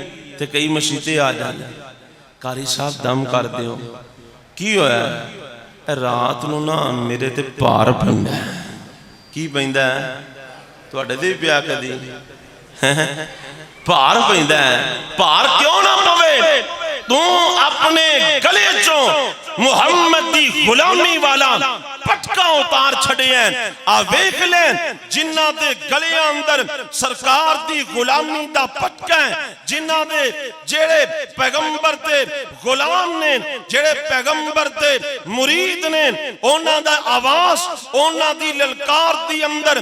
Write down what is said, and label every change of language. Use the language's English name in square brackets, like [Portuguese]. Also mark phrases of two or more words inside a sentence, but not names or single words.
[Punjabi] تے کئی مسیتے آ جاتے، قاری صاحب دم کر دیو. کی ہویا? رات نوں نا میرے تے بھار پیندا. کی پیندا؟ تہاڈے تے بھی پیا کدی? بھار پیندا۔ بھار کیوں نا پوے? تو اپنے گلے چوں محمد دی غلامی والا پٹکا اتار چھڑے ہیں ویکھ لیں جنہ دے گلے اندر سرکار دی غلامی دا پٹکا ہے جنہ دے جڑے پیغمبر تے غلام نے جڑے پیغمبر تے مرید نے اونا دا آواز اونا دی للکار دی اندر